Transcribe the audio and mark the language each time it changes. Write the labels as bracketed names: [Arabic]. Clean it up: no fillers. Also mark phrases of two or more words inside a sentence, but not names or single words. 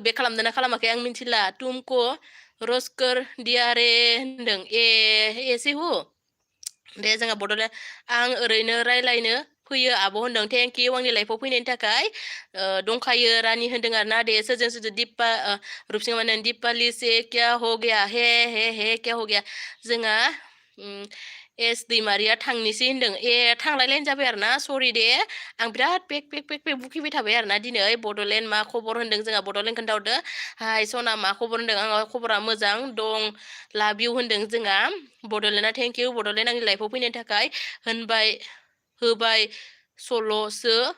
[Bodo] बेक खालामदोंना खालामाखै आं मिथिला तुमको रसकर दियारे होनदों एसे हु दे जोंहा बड'लेण्ड आं ओरैनो रायलायनो फैयो आब' होनदों [English] thank you [Bodo] आंनि लाइफआव फैनायनि थाखाय दंखायो रानि होनदों आरो ना दे सोरजों दिपा रुपसिं माने दिपालि [Hindi] से क्या हो गया हे क्या हो गया [Bodo] जोंहा एस दैमारिया थांनोसै होनदों थांलायलायनो जाबाय आरो ना सरि दे आं बिराद पेक बुखिबाय थाबाय आरो ना दिनै बड'लेण्ड मा खबर होनदों जोंहा बड'लेण्ड खोन्थाहरदो हाय सना मा खबर होनदों आंहा खबरा मोजां दं [English] love you [Bodo] होनदों जोंहा बड'लेण्डआ [English] thank you [Bodo] बड'लेण्ड आंनि लाइफआव फैनायनि थाखाय होबाय सल'सो